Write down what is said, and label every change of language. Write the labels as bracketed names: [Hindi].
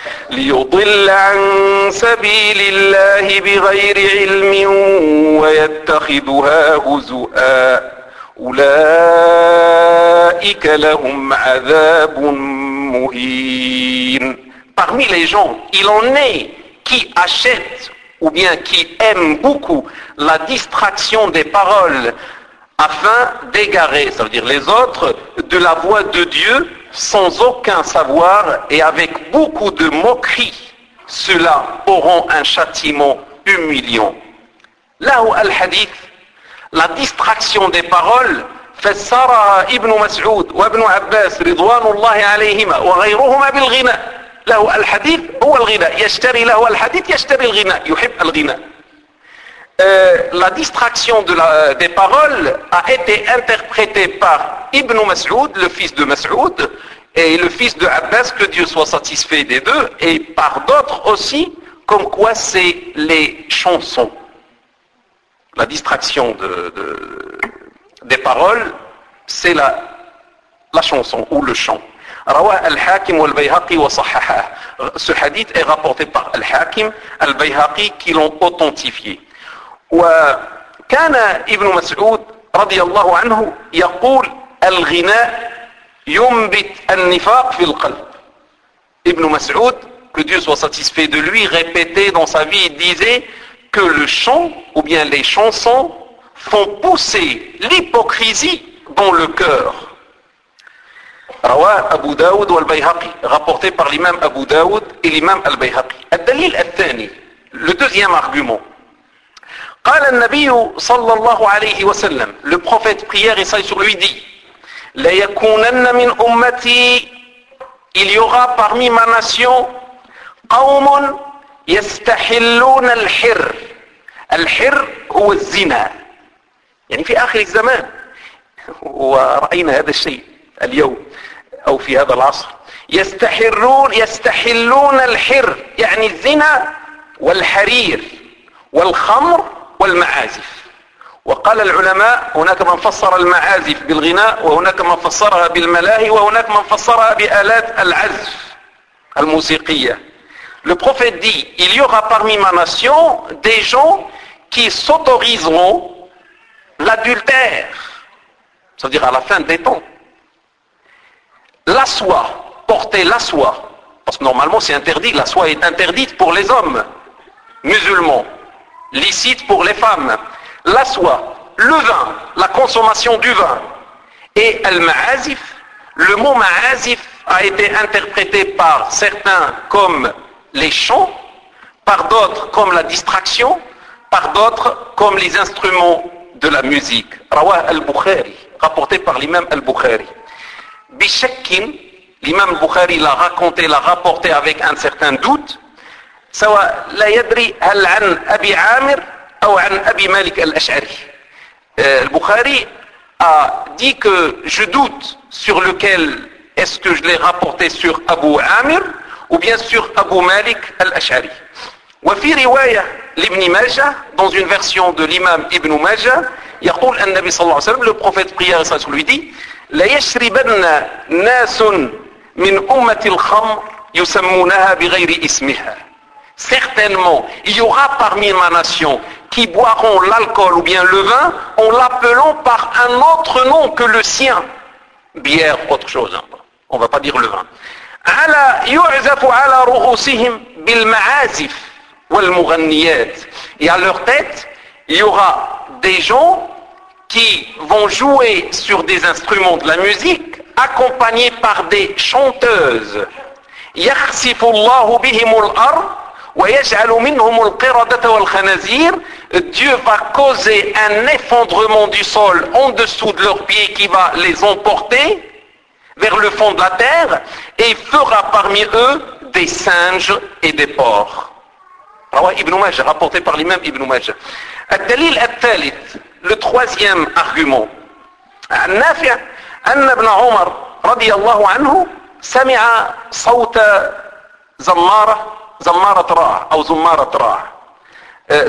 [Arabic] ليضل عن سبيل الله بغير علم ويتخذها هزوا أولئك لهم عذاب مهين. [French] Parmi les gens, il en est qui achète ou bien qui aime beaucoup la distraction des paroles afin d'égarer, ça veut dire les autres, de la voix de Dieu sans aucun savoir et avec beaucoup de moquerie. Ceux-là auront un châtiment humiliant. Là où [Arabic] al-hadith, [French] la distraction des paroles, [Arabic] fassara ibn Mas'ud wa ibn Abbas ridwanullahi alayhima wa ghayruhuma bil ghina. له الحديث هو الغناء يشتري له الحديث يشتري الغناء يحب الغناء. [French] La distraction de des paroles a été interprétée par Ibn Mas'ud, le fils de Mas'ud, et le fils de Abbas, que Dieu soit satisfait des deux, et par d'autres aussi, comme quoi c'est les chansons. La distraction des paroles, c'est la chanson ou le chant. [Arabic] رواه الحاكم والبيهقي وصححه. [French] Ce hadith est rapporté par الحاكم البيهقي qui l'ont authentifié. [Arabic] وكان ابن مسعود رضي الله عنه يقول الغناء ينبت النفاق في القلب. [French] Ibn Mas'ud, que Dieu soit satisfait de lui, répétait dans sa vie, il disait que le chant, ou bien les chansons, font pousser l'hypocrisie dans le cœur. Rawa Abu Daoud ou Al-Bayhaqi, rapporté par l'imam Abu Daoud et l'imam Al-Bayhaqi. [Arabic] Al-Dalil Al-Thani, [French] le deuxième argument. [Arabic] قال النبي صلى الله عليه وسلم, [French] le prophète prière et saille sur lui dit, [Arabic] لا يكونن من أمتي, [French] il y aura parmi ma nation [Arabic] قوم يستحلون الحر. الحر هو الزنا, يعني في آخر الزمان, ورأينا هذا الشيء اليوم أو في هذا العصر, يستحلون الحر, يعني الزنا والحرير والخمر والمعازف. وقال العلماء, هناك من فسر المعازف بالغناء, وهناك من فسرها بالملاهي, وهناك من فسرها بآلات العزف الموسيقية. [French] Le prophète dit, il y aura parmi ma nation des gens qui s'autoriseront l'adultère, c'est-à-dire à la fin des temps, la soie, porter la soie, parce que normalement c'est interdit, la soie est interdite pour les hommes musulmans, licite pour les femmes. La soie, le vin, la consommation du vin, et al-ma'azif, le mot ma'azif a été interprété par certains comme les chants, par d'autres comme la distraction, par d'autres comme les instruments de la musique. Rawah al-Bukhari, rapporté par l'imam al-Bukhari. Bishakkin, l'imam al-Bukhari l'a raconté, l'a rapporté avec un certain doute. [Arabic] سواء لا يدري هل عن أبي عامر أو عن أبي مالك الأشعري. [French] البخاري a dit que je doute sur lequel est-ce que je l'ai rapporté, sur Abu Amir ou bien sur Abu Malik al-Ash'ari. [Arabic] وفي رواية لابن ماجة, [French] dans une version de l'imam Ibn Majah, [Arabic] يقول النبي صلى الله عليه وسلم, [French] le prophète prière et [Arabic] sallallahu alayhi wa sallam, لا يشربن ناس من أمة الخمر يسمونها بغير اسمها. [French] Certainement, il y aura parmi ma nation qui boiront l'alcool ou bien le vin en l'appelant par un autre nom que le sien. Bière, autre chose. On ne va pas dire le vin. [Arabic] Ala yu'zafu ala ru'usihim bil ma'azif wal mughanniyat. [French] Et à leur tête, il y aura des gens qui vont jouer sur des instruments de la musique accompagnés par des chanteuses. [Arabic] Yakhsifu Allahu bihim al-ard. وَيَجْعَلُ مِنْهُمُ الْقِرَدَةَ وَالْخَنَزِيرِ. [French] Dieu va causer un effondrement du sol en dessous de leurs pieds qui va les emporter vers le fond de la terre et fera parmi eux des singes et des porcs. Rawah Ibn Majah, rapporté par l'imam Ibn Majah. [Arabic] الدليل الثالث, [French] le troisième argument. [Arabic] النافيا أن ابن عمر رضي الله عنه سمع صوت زمارة Zammarat Ra'a.